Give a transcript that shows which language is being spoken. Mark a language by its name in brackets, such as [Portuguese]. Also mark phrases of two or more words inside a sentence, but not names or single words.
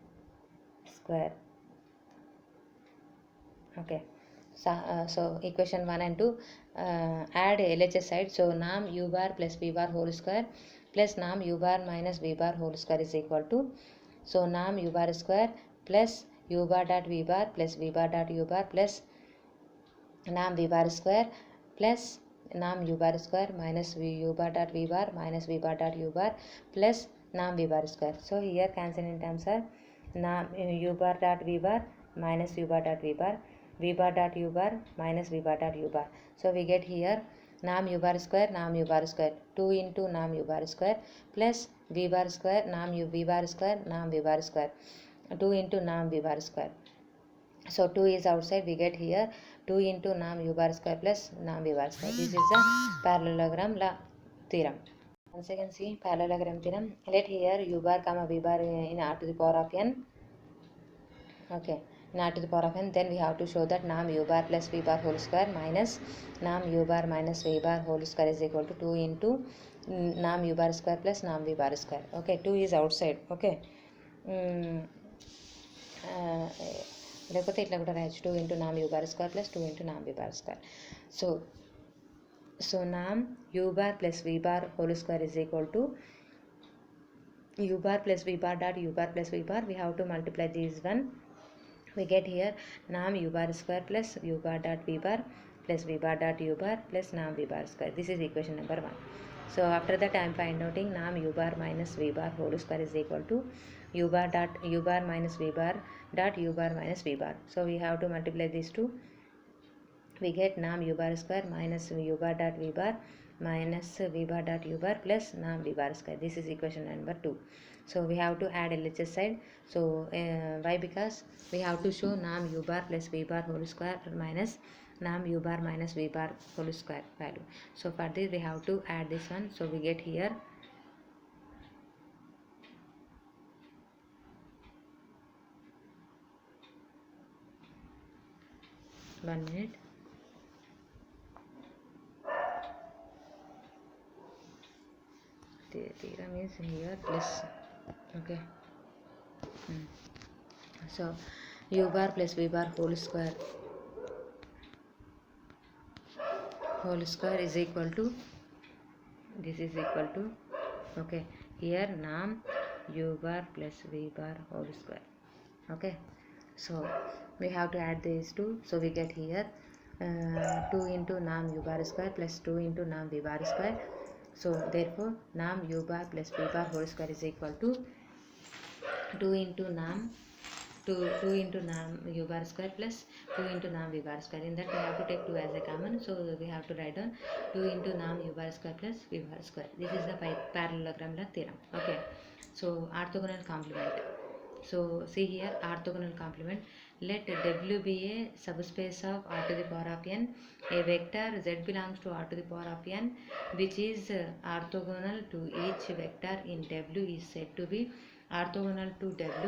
[English] Okay, so equation 1 and 2, add LHS side. So nam u bar plus v bar whole square plus nam u bar minus v bar whole square is equal to, so nam u bar square plus u bar dot v bar plus v bar dot u bar plus nam v bar square plus nam u bar square minus u bar dot v bar minus v bar dot u bar plus nam v bar square. So here cancel in terms are nam u bar dot v bar minus u bar dot v bar dot u bar minus v bar dot u bar. So we get here nam u bar square 2 into nam u bar square plus v bar square nam u v bar square nam v bar square 2 into nam v bar square. So 2 is outside, we get here 2 into nam u bar square plus nam v bar square. This is the parallelogram theorem. Once again see parallelogram theorem. Let here u bar comma v bar in r to the power of n. Okay, in r to the power of n, then we have to show that nam u bar plus v bar whole square minus nam u bar minus v bar whole square is equal to 2 into nam u bar square plus nam v bar square. Okay, 2 is outside. Okay, [Telugu] లేకపోతే ఇట్లా కూడా రాయొచ్చు [English] 2 into nam u bar square plus 2 into nam v bar square. So nam u bar plus v bar whole square is equal to u bar plus v bar dot u bar plus v bar. We have to multiply these one. We get here nam u bar square plus u bar dot v bar plus v bar dot u bar plus nam v bar square. This is equation number 1. So after that I am finding out nam u bar minus v bar whole square is equal to u bar minus v bar dot u bar minus v bar. So we have to multiply these two. We get nam u bar square minus u bar dot v bar minus v bar dot u bar plus nam v bar square. This is equation number 2. So we have to add LHS side. So why? Because we have to show nam u bar plus v bar whole square minus nam u bar minus v bar whole square value. So for this we have to add this one. So we get here 1 minute. The theorem is here plus. Okay. So u bar plus v bar whole square is equal to, this is equal to, okay, here nam u bar plus v bar whole square. Okay, so we have to add these two. So we get here 2 into nam u bar square plus 2 into nam v bar square. So therefore nam u bar plus v bar whole square is equal to 2 into nam u bar square plus 2 into nam v bar square. In that we have to take 2 as a common. So we have to write down 2 into nam u bar square plus v bar square. This is the parallelogram theorem. Okay, so orthogonal complement. So see here orthogonal complement. Let W be a subspace of R to the power of n. A vector Z belongs to R to the power of n, which is orthogonal to each vector in W is said to be orthogonal to W.